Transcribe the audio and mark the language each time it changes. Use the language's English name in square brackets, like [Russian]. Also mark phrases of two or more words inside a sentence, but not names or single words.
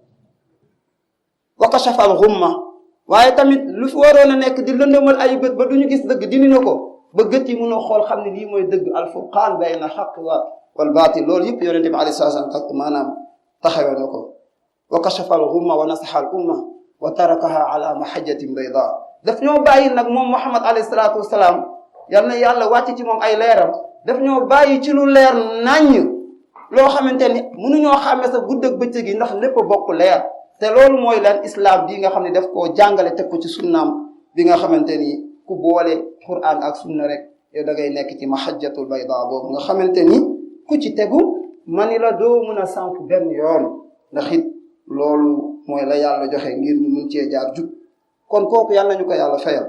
[Arabic] وكشف الغمة [Wolof] waaye tamit lu fi waroon a nekk di lëndëmal ay bët ba duñu gis dëgg dindi na ko ba gët yi mën a xool xam ne lii mooy dëgg [Arabic] الفرقان بين الحق والباطل [Wolof] loolu yëpp yonente bi [Arabic] عليه السلام [Wolof] maanaam taxawee na ko. [Arabic] وكشف الغمة ونصح الأمة وتركها على محجة بيضاء [Wolof] daf ñoo bàyyi nag moom Muhammad [Arabic] عليه الصلاة والسلام [Wolof] yal na yàlla wàcc ci moom ay leeram daf ñoo bàyyi ci lu leer naññ loo xamante ni mënuñoo xàmme sa gudd ak bëccëg yi ndax lépp bokk leer te loolu mooy lan islam bii nga xam ne daf koo jàngale teg ko ci sunnaam bi nga xamante ni ku boole Qur'an ak sunna rek yow da ngay nekk ci [Arabic] المحجة البيضاء [Wolof] boobu nga xamante ni ku ci tegu mani la doo mën a sànk benn yoon ndax it loolu mooy la yàlla joxe ngir ñu mun cee jaar jub kon kooku yàlla nañu ko yàlla fayal.